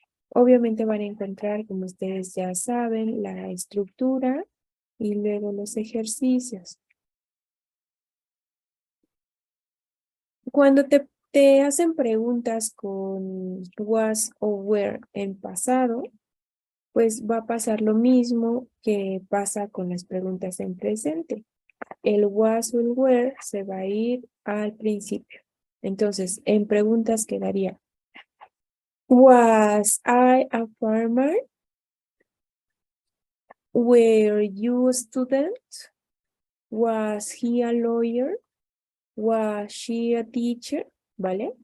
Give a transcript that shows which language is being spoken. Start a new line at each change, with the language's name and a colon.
Spanish: Obviamente van a encontrar, como ustedes ya saben, la estructura y luego los ejercicios. Cuando te hacen preguntas con was o were en pasado, pues va a pasar lo mismo que pasa con las preguntas en presente. El was o el were se va a ir al principio. Entonces, en preguntas quedaría,
English: ¿Was I a farmer? ¿Were you a student? ¿Was he a lawyer? ¿Was she a teacher?
Spanish: ¿Vale?